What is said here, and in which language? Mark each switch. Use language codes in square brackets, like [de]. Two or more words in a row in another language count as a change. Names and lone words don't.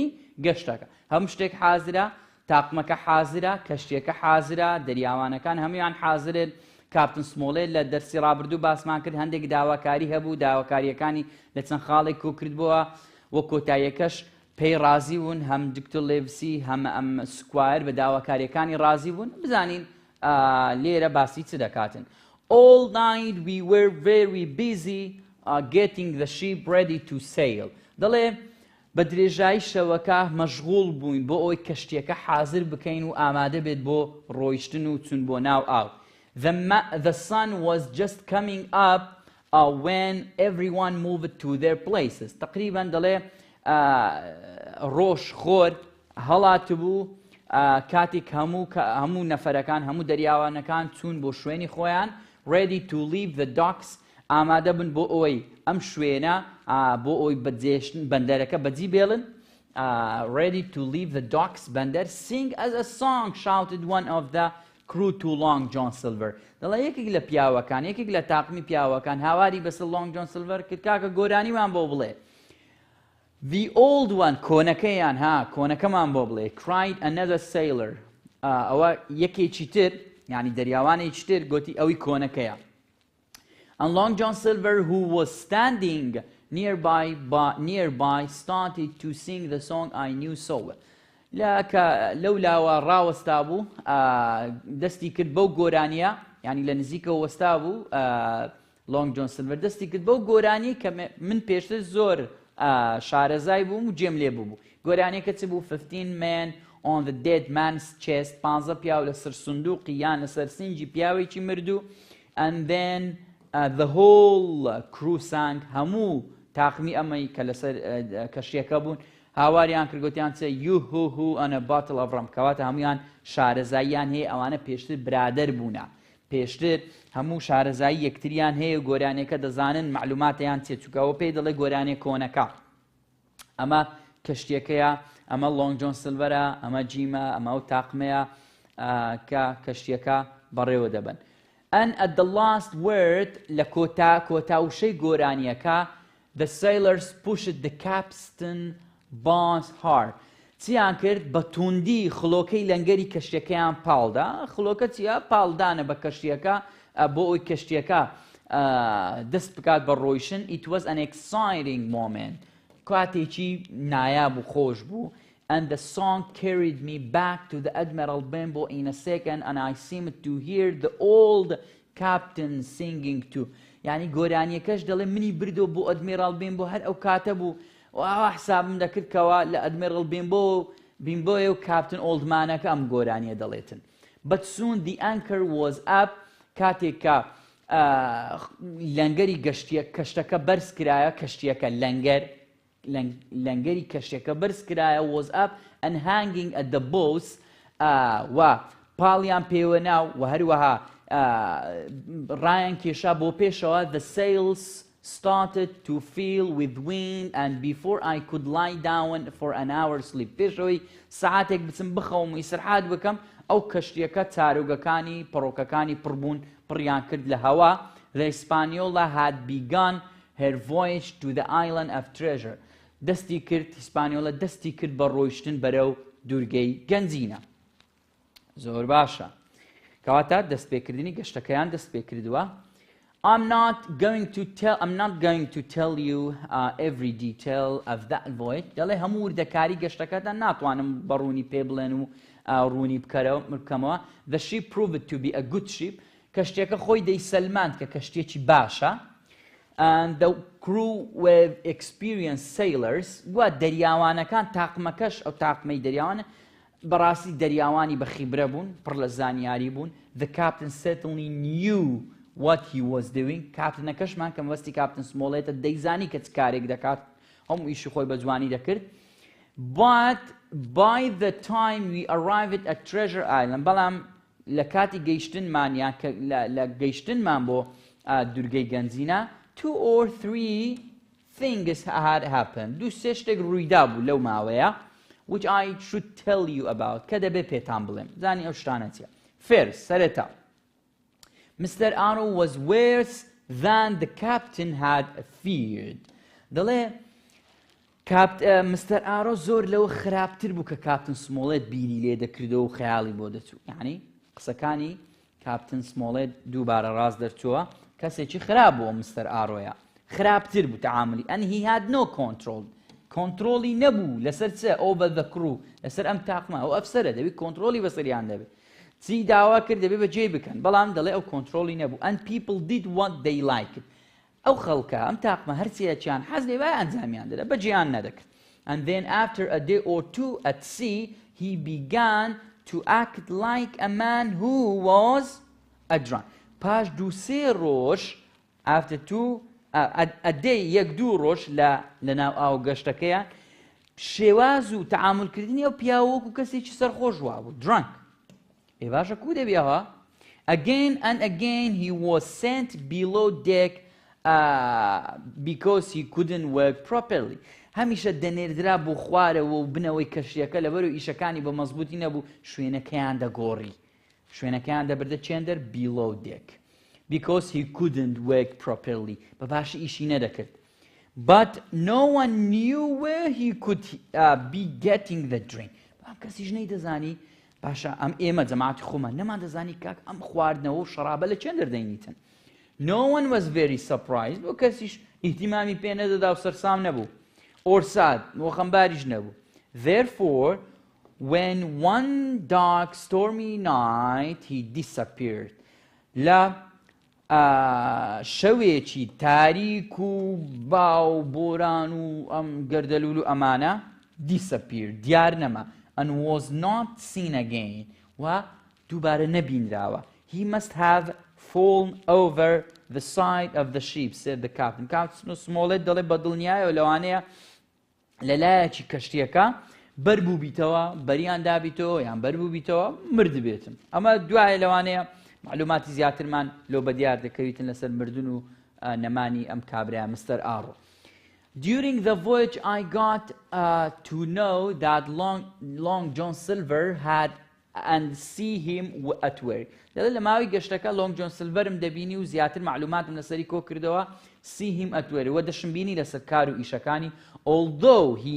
[ckb] گەشتەکە هەموو شتێک حازرە تاقمەکە حازرە کەشتیەکە حازرە دەریاوانەکان هەمویان حازرن کاپتن سمۆڵێت لە دەرسی ڕابردوو باسمان کرد هەندێک داواکاری هەبوو داواکاریەکانی لە چەند خاڵێک کۆکردبووە وە کۆتاییەکەش پێی ڕازی بوون هەم دکتۆر لێڤسی هەم ئەم سکوایر بە داواکاریەکانی ڕازی بوون بزانین لێرە باسی چ دەکاتن [en] All night we were very busy getting the ship ready to sail [ckb] دەڵێ بە درێژایی شەوەکە مەشغوڵ بووین بۆ ئەوەی کەشتیەکە حازر بکەین و ئامادە بێت بۆ ڕۆیشتن و چون بۆ ناو ئاو [en] The sun was just coming up when everyone moved to their places [ckb] تقریبا دەڵێ ڕۆژ خۆر هەڵات بوو کاتێک هەموو نەفەرەکان هەموو دەریاوانەکان چوون بۆ شوێنی خۆیان [en] ready to leave the docks [ckb] ئامادە بن بۆ ئەوەی ئەم شوێنە بۆ ئەوەی بەجێشتن بەندەرەکە بەجی بێڵن [en] ready to leave the docks بەندەر sing as a song shouted one of the crew to Long John Silver [ckb] دەڵێ یەکێک لە پیاوەکان یەکێک لە تاقمی پیاوەکان هاواری بەسەر Long John Silver کرد کاکە گۆرانیمان بۆ بڵێ [en] The old one [ckb] کۆنەکەیان کۆنەکەمان بۆ بڵێ [en] cried another sailor [ckb] ئەوە یەکێکی تر یعنی دەریاوانێکی تر گوتی ئەوی کۆنەکەیە [en] And Long John Silver who was standing nearby started to sing the song I knew so well [ckb] لەولاوە ڕاوەستا بوو دەستی کرد بەو گۆرانیە یعنی لە نزیکەوە وەستا بوو Long John Silver دەستی کرد بەو گۆرانی کە من پێشتر زۆر شارەزای بووم و جێم لێ بوو گۆرانێکە چ بوو [en] 15 men on the dead man's chest [ckb] 15 پیاو لەسەر سندوقی یان لەسەر سنجی پیاوێکی مردوو [en] and then the whole crew sang [ckb] هەموو تاقمی ئەمەی کە لەسەر کەشتیەکە بوون هاواریان کردگوتیان چێ [en] you who on a bottle of rum [ckb] کەواتە هەمویان شارەزاییان هەیە ئەوانە پێشتر برادەر بوونە پێشتر هەموو شارەزایی یەکتریان هەیە گۆرانێکە دەزانن معلوماتیان چێ چووکەوە پێی دەڵێ گۆرانێ کۆنەکە ئەمە کەشتیەکەیە ئەمە Long John Silverە ئەمە جیمە ئەمە و تاقمەیە کە کەشتیەکە بەڕێوە دەبن [en] And at the last word [ckb] لە کۆتاوشەی گۆرانیەکە [en] the sailors pushed the capstan bonds hard [ckb] چیان کرد بە توندی خڵۆکەی لەنگەری کەشتیەکەیان پاڵدا خڵۆکە چیە پاڵدانە بە کەشتیەکە بۆ ئەوی کەشتیەکە دەست بکات بە ڕۆیشتن [en] It was an exciting moment [ckb] کاتێکی نایاب و خۆش بوو And [en] the song carried me back to the Admiral Benbow in a second and I seemed to hear the old captain singing too [ckb] یعنی گۆرانیەکەش دەڵێ منی بردۆ بۆ ئەدمیرال بێنبۆ هەر ئەو کاتە بوو ئاوا حسابم دەکردکەوە لە ئەدمیرال بێنبۆیە و کاپتن ئۆڵدمانەکە ئەم گۆرانیە دەڵێتن [en] But soon the anchor was up [ckb] کاتێککە لەنگەری کەشتەکە بەرز کرایە کەشتیەکە لەنگەری کەشتەکە بەرز کرایە [en] was up and hanging at the bows [ckb] و پاڵیان پێوە ناو و هەروەها ڕایان کێشا بۆ پێشەوە [en] the sails started to fill with wind and before I could lie down for an hour's sleep [ckb] پێشەوەی سەعاتێک بچم بخەوم و ئیسرحات بکەم ئەو کەشتیەکە چارۆگەکانی پڕۆکەکانی پڕبوون پڕیان کرد لە هەوا [en] The Hispaniola had begun her voyage to the island of treasure [ckb] دەستی کرد هیسپانیۆلە دەستی کرد بە ڕۆیشتن بەرەو دوورگەی گەنجینە زۆر باشە کەواتە دەستپێکردنی گەشتەکەیان دەست پێ کردووە [en] I'm not going to tell you every detail of that voyage [ckb] دەڵێ هەموو وردەکاری گەشتەکەتان ناتوانم بەڕوونی پێ بڵێن و ڕوونی بکەمەوە The [en] ship proved to be a good ship [ckb] کەشتێکە خۆی دەیسەلماند کە کەشتێکی باشە [en] And the crew were experienced sailors و [ckb] دەریاوانەکان تاقمەکەش ئەو تاقمەی دەریاوانە بەڕاستی دەریاوانی بە خیبرە بوون پڕ لە زانیاری بوون The [en] captain certainly knew what he was doing [ckb] کاپتنەکەشمان کە مەبەستی کاپتن سمۆڵێتە دەیزانی کە چ کارێک دەکات هەموو ئیشی خۆی بە جوانی دەکرد [en] But by the time we arrived at Treasure Island [ckb] بەڵام لە کاتی گەیشتنمانیان لە گەیشتنمان بۆ دوورگەی گەنجینە [en] 2 or 3 things had happened. [ckb] دوو سێ شتێک ڕوویدا بوو لەو ماوەیە [en] which I should tell you about [ckb] کە دەبێ پێتان بڵێم زانی ئەو شتانە چیە. [en] First سەرەتا Mr. Arrow was worse than the captain had feared. [ckb] دەڵێ مستەر ئارۆ زۆر لەوە خراپتر بوو کە کاپتن سمۆڵێت بیری لێ دەکردەوە و خەیاڵی بۆ دەچوو. یعنی قسەکانی کاپتن سمۆڵێت دووبارە ڕاست دەرچووە کەسێکی خراپ بووە مستەر ئارۆیە خراپتر بوو تەعاملی [en] and he had no control [ckb] کۆنتڕۆڵی نەبوو لەسەر چە [en] over the crew [ckb] لەسەر ئەم تاقمە ئەو ئەفسەرە دەبێت کۆنتڕۆڵی بەسەریان دەبێت چی داوا کرد دەبێت بەجێ بکەن بەڵام دەڵێ ئەو کۆنتڕۆڵی نەبوو [en] and people did what they [ckb] liked ئەو خەڵکە ئەم تاقمە هەرچیەکیان حەز لێ وای ئەنجامیان دەدا بەجێیان نەدەکرد [en] and then after a day or two at sea he began to act like a man who was a drunk [ckb] پاش دوو سێ ڕۆژ [en] after two a day [ckb] یەک دوو ڕۆژ لەناو ئاو گەشتەکەیان شێواز و تەعاملکردنی ئەو پیاوەکو کەسێکی سەرخۆش وا بوو drunk ئێ باشە کو دەبێەوە again and again he was sent below [en] deck because he couldn't work properly [ckb] هەمیشە دەنێردرا بۆ خوارەوە و بنەوەی کەشتیەکە لەبەرەوە ئیشەکانی بە مەزبوطی نەبوو شوێنەکەیان دەگۆڕی شوێنەکەیان دەبردە [en] چێندەر below deck because he couldn't work properly [ckb] بەباشی ئیشی نەدەکرد [en] but no one knew where he could be getting the drink [ckb] ئەم کەسیش نەیدەزانی باشە ئەم ئێمە جەماعەتی خۆمان نەمان دەزانی کاک ئەم خواردنەوە و شەرابە لە چێندەر دەینیتن [en] no one was very surprised [ckb] بۆ کەسیش ئیهتیمامی پێ نەدەدا و سەرسام نەبوو [en] or sad [ckb] و خەمباریش نەبوو [en] therefore when one dark stormy night he disappeared [ckb] لە شەوێکی تاریک و باو بۆران و ئەم گەردەلوول و ئەمانە disappeared دیار نەما [en] and was not seen again [ckb] و دووبارە نەبینراوە [en] he must have fallen over the side of the ship said the captain captain [ckb] سمۆڵێت دەڵێ بە دڵنیایەوە لەوانەیە لەلایەکی کەشتیەکە بەربوو بیتەوە بەریان دابیتەوە یان بەربوو بیتەوە مردبێتن ئەمە دوایە لەوانەیە معلوماتی زیاترمان لۆ بە دیار دەکەویتن لەسەر مردن و نەمانی ئەم کابرایە مستەر ئارۆ [en] During the voyage I got to know that Long John Silver had and see him at work [ckb] دەڵێت لە ماوەی گەشتەکە Long John Silverم دەبینی و زیاتر معلوماتم لەسەری کۆ کردەوە [en] see him at work [ckb] وە دەشم بینی لەسەر کار و ئیشەکانی although